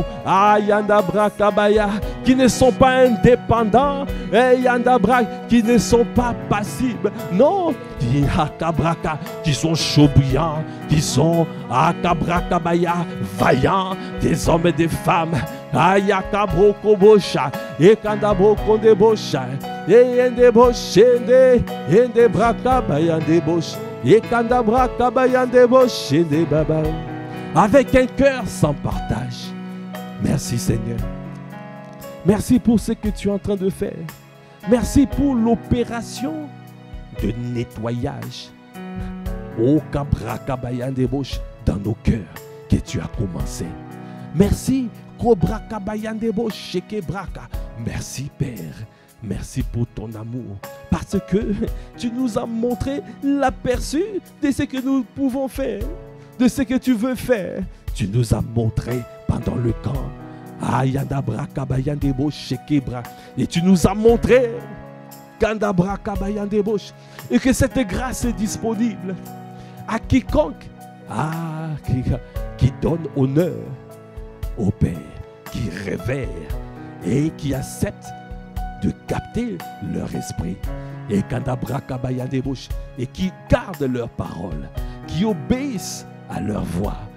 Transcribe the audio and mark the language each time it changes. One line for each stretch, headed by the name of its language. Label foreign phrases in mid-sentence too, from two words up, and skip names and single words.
French: Yandabra Kabaya, qui ne sont pas indépendants, et Yandabra, qui ne sont pas passibles, non, qui sont chauds-brillants, qui sont Kabra Kabaya, vaillants, des hommes et des femmes, Ayakabro Kobosha, et Kandabro Kondebosha, et Yendebosha, et Yendebra Kabaya Debosh. Et kandabra kabayandebo shede baba. Avec un cœur sans partage. Merci Seigneur. Merci pour ce que tu es en train de faire. Merci pour l'opération de nettoyage. Oh kabra kabayandebo dans nos cœurs que tu as commencé. Merci Kobra kabayandebo shekebraka. Merci Père. Merci pour ton amour, parce que tu nous as montré l'aperçu de ce que nous pouvons faire, de ce que tu veux faire. Tu nous as montré pendant le camp. Ayandabra kabayandebo shekebra. Et tu nous as montré kandabra kabayandebo, et que cette grâce est disponible à quiconque qui donne honneur au Père, qui révère et qui accepte de capter leur esprit et et qui gardent leurs paroles, qui obéissent à leur voix.